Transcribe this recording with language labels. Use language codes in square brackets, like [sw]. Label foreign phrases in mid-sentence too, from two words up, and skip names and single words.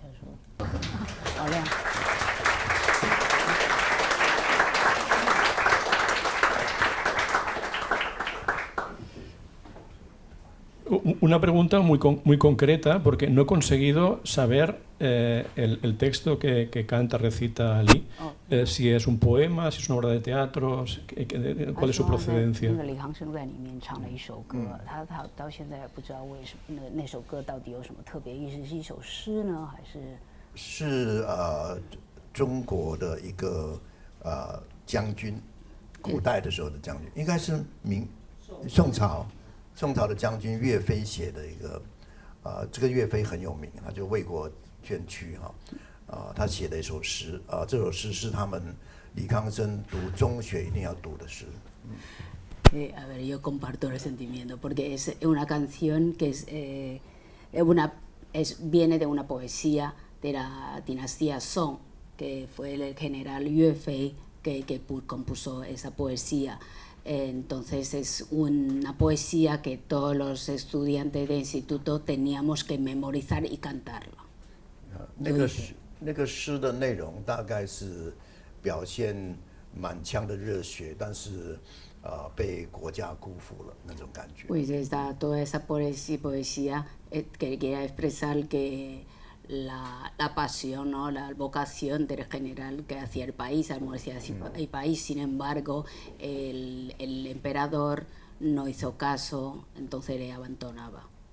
[es] Una pregunta muy concreta, porque no he conseguido saber el texto que canta, recita Lee, si es un poema, si es una obra de teatro, cuál es su procedencia. [zh] Es 中国的一个将军，古代的时候的将军，应该是宋朝的将军岳飞写的一个这个岳飞很有名，他就为国捐躯他写的一首诗这首诗是他们李康生读中学一定要读的诗。 [es] A ver, yo comparto el sentimiento porque es una canción que viene de una poesía de la dinastía Song, que fue el general Yue Fei que compuso esa poesía. Entonces es una poesía que todos los estudiantes de instituto teníamos que memorizar y cantarlo. [zh] 那个诗的内容大概是表现满腔的热血，但是被国家辜负了那种感觉。 [es] Pues toda esa poesía quería expresar que la pasión, ¿no? La vocación del general que hacía el país, el país. Sin embargo, el emperador no hizo caso, entonces le abandonaba.